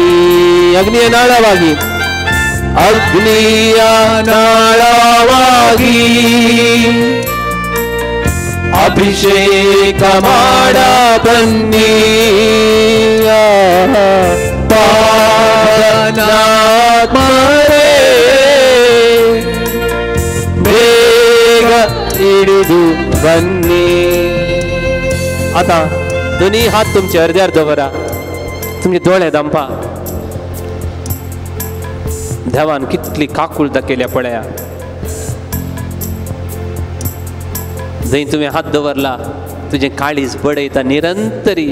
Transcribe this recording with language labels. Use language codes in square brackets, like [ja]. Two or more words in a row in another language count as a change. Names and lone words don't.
[kn] ಅಗ್ನಿಯ ನಾಳವಾಗಿ, ಅಗ್ನಿಯ ನಾಳವಾಗಿ ಅಭಿಷೇಕ ಮಾಡ ಬನ್ನಿ. ಪಾವನಾತ್ಮರೇ ಬೇಗ ಹಿಡಿದು बन्नी. [kok] आता दोन्ही हात तुमच्या हृदयार दवरा, तुमचे दोळे दंपा. देवान कितली काकुळता केल्या पळया. जंय तुवें हात दवरला तुझे काळीज बडयता निरंतरी.